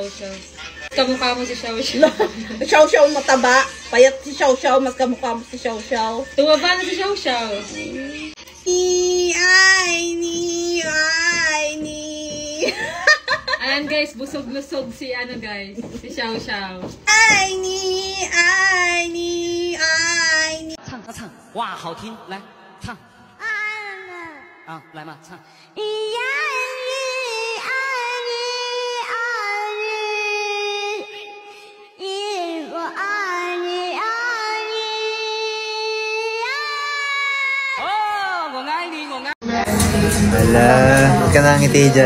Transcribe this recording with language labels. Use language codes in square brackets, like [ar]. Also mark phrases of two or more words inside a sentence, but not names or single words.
[tl] Kamukha mo si Shaw. Shaw mataba. Payat si Shaw, mas kamukha mo si Shaw. Tumaba na si Shaw. Ayan guys, busog-lusog si guys, si Shaw. [zh] 爱你。唱，哇，好听，来唱啊，来嘛，唱。 [tl] Hala, huwag ka nangiti dyan.